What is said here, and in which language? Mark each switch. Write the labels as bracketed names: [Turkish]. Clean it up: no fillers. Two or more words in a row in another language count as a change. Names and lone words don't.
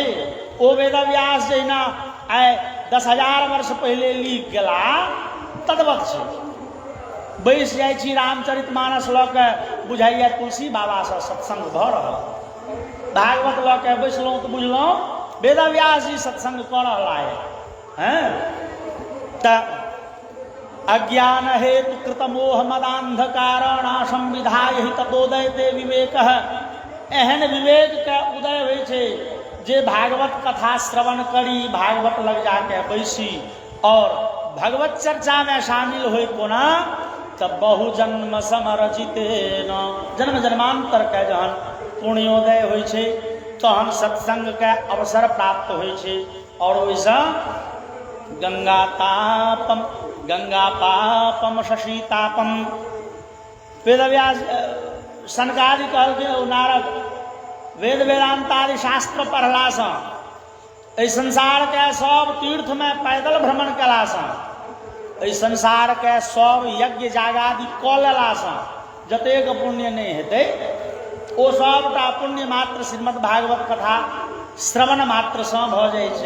[Maithili] ओ वेद व्यास जहिना आइ 10,000 वर्ष पहले लिख गेला तद्वत छै। बैस जाइ छी रामचरितमानस लऽ के, बुझाइए तुलसी बाबा से सत्संग भऽ रहल, भागवत लऽ के बैसलहुँ तो बुझलहुँ वेद व्यास जी सत्संग कऽ रहला है। [Sanskrit] तऽ अज्ञान हेतु कृतमोह मदान्धकार नाशं विधाय हि तदोदयते विवेकः। [Maithili] एहन विवेक के उदय होइ छै जे भागवत कथा श्रवण करी, भागवत लग जाके बैसी और भगवत चर्चा में शामिल हो कोना, तब [Sanskrit] बहुजन्म समरजितेन [Maithili] जन्म जन्मांतर के जहन पुण्योदय होइ छै तहन सत्संग के अवसर प्राप्त होइ छै। और ओहिसँ [Sanskrit] गंगा पापम शशीतापम, [Maithili] वेदव्यास सनकादि कहलखिन नारद, वेद वेदांतादि शास्त्र पढ़लासँ, एहि संसार के सब तीर्थ में पैदल भ्रमण कयलासँ, एहि संसार के सब यज्ञ जागादि कऽ लेलासँ जतेक पुण्य नहीं हेतै, ओ सबटा पुण्य मात्र श्रीमद् भागवत कथा श्रवण मात्र से भऽ जाइ छै।